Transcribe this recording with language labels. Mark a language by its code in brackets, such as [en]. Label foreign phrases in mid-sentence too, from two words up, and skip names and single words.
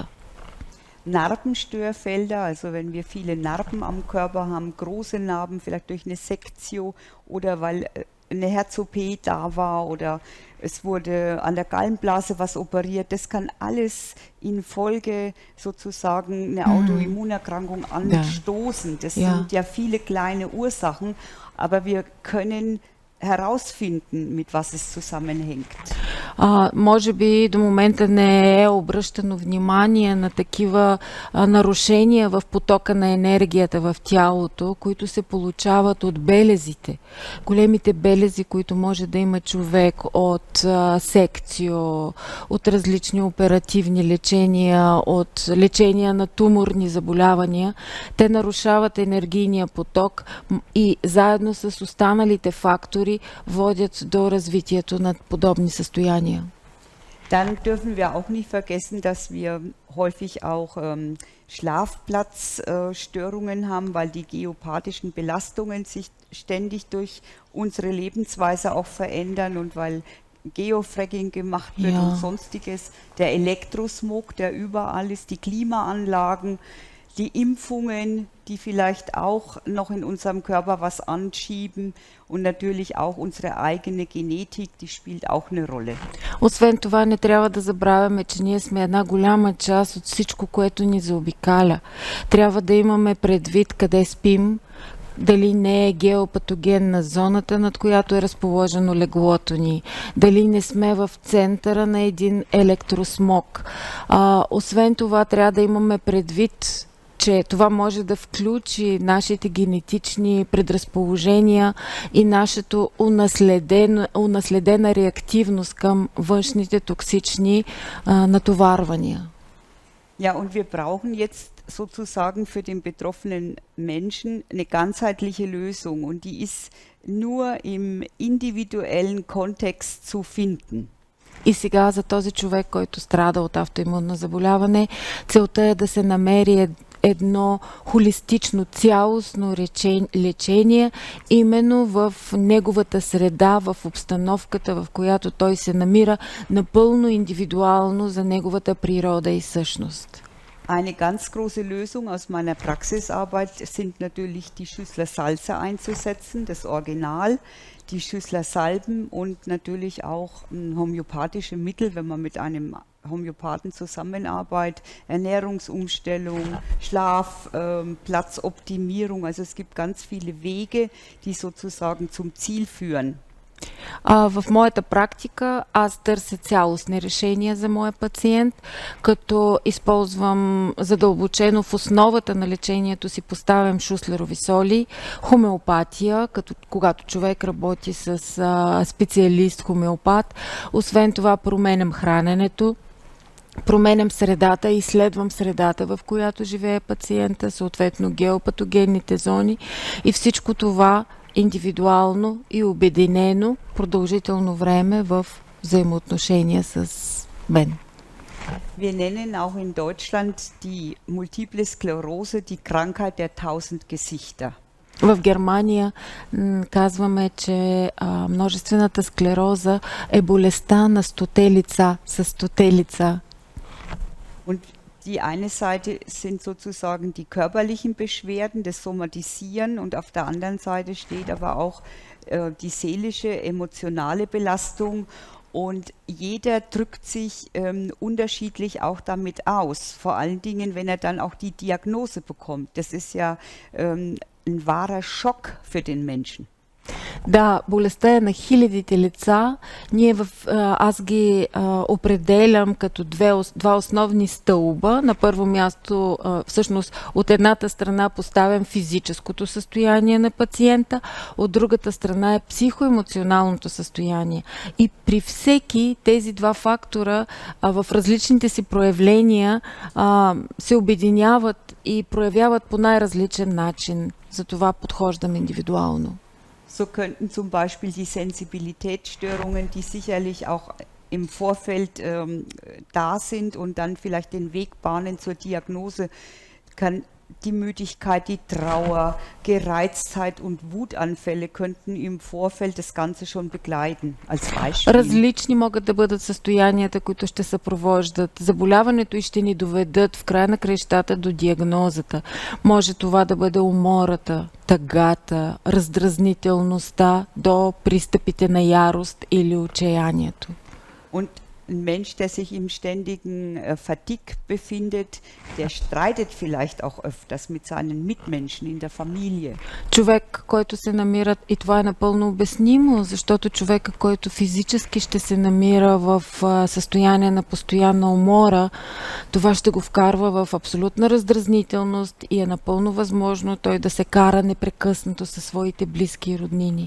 [de] Narbenstörfelder, also wenn wir viele Narben am Körper haben, große Narben, vielleicht durch eine Sektio oder weil eine Herz-OP da war oder es wurde an der Gallenblase was operiert, das kann alles in Folge sozusagen eine Autoimmunerkrankung anstoßen. Das sind ja viele kleine Ursachen, aber wir können herausfinden, mit was es zusammenhängt. [bg] Може би до момента не е обръщано внимание на такива нарушения в потока на енергията в тялото, които се получават от белезите. Големите белези, които може да има човек от секцио, от различни оперативни лечения, от лечения на туморни заболявания, те нарушават енергийния поток и заедно с останалите фактори водят до развитието на подобни състояния. [de] Dann dürfen wir auch nicht vergessen, dass wir häufig auch Schlafplatzstörungen haben, weil die geopathischen Belastungen sich ständig durch unsere Lebensweise auch verändern und weil Geofracking gemacht wird Ja. und sonstiges. Der Elektrosmog, der überall ist, die Klimaanlagen, die Impfungen, die vielleicht auch noch in unserem Körper was anschieben und natürlich auch unsere eigene Genetik, die spielt auch eine Rolle. [bg] Освен това, не трябва да забравяме, че ние сме една голяма част от всичко, което ни заобикаля. Трябва да имаме предвид къде спим, дали не е геопатогенна зоната, над която е разположено леглото ни, дали не сме в центъра на един електросмог. Освен това, трябва да имаме предвид, че това може да включи нашите генетични предразположения и нашата унаследена реактивност към външните токсични натоварвания. [de] Ja, und wir brauchen jetzt sozusagen für den betroffenen Menschen eine ganzheitliche Lösung und die ist nur im individuellen Kontext zu finden. [bg] И сега за този човек, който страда от автоимунно заболяване, целта е да се намери едно холистично, цялостно лечение, именно в неговата среда, в обстановката, в която той се намира, напълно индивидуално за неговата природа и същност. [de] Eine ganz große Lösung aus meiner Praxisarbeit sind natürlich die Schüssler Salze einzusetzen, das Original, die Schüssler Salben und natürlich auch homöopathische Mittel, wenn man mit einem Homöopathen zusammenarbeitet, Ernährungsumstellung, Schlaf, Platzoptimierung. Also es gibt ganz viele Wege, die sozusagen zum Ziel führen. [bg] В моята практика аз търся цялостни решения за моя пациент, като използвам задълбочено в основата на лечението си поставям шуслерови соли, хомеопатия, като когато човек работи с специалист хомеопат. Освен това променям храненето, променям средата, изследвам средата, в която живее пациента, съответно геопатогенните зони и всичко това индивидуално и обединено продължително време в взаимоотношения с мен. [de] Wir nennen auch in Deutschland die Multiple Sklerose die Krankheit der 1000 Gesichter. [bg] В Германия казваме, че множествената склероза е болестта на 100 лица, с 100 лица. [de] Und die eine Seite sind sozusagen die körperlichen Beschwerden, das Somatisieren und auf der anderen Seite steht aber auch die seelische, emotionale Belastung und jeder drückt sich unterschiedlich auch damit aus, vor allen Dingen, wenn er dann auch die Diagnose bekommt. Das ist ja ein wahrer Schock für den Menschen. [bg] Да, болестта е на хилядите лица. Аз ги определям като два основни стълба. На първо място, всъщност, от едната страна поставям физическото състояние на пациента, от другата страна е психоемоционалното състояние. И при всеки тези два фактора в различните си проявления се обединяват и проявяват по най-различен начин. Затова подхождам индивидуално. [de] So könnten zum Beispiel die Sensibilitätsstörungen, die sicherlich auch im Vorfeld da sind und dann vielleicht den Weg bahnen zur Diagnose, kann die Müdigkeit, die Trauer, Gereiztheit und Wutanfälle könnten im Vorfeld das Ganze schon begleiten, als Beispiel. [bg] Различни могат да бъдат състоянията, които ще съпровождат заболяването и ще ни доведат в края на краищата до диагнозата. Може това да бъде умората, тъгата, раздразнителността до пристъпите на ярост или отчаянието. [de] Und ein Mensch, der sich im ständigen Fatigue befindet, der streitet vielleicht auch öfters mit seinen Mitmenschen in der Familie. [bg] Човек, който се намира, и това е напълно обяснимо, защото човека, който физически ще се намира в състояние на постоянна умора, това ще го вкарва в абсолютна раздразнителност и е напълно възможно той да се кара непрекъснато със своите близки и роднини.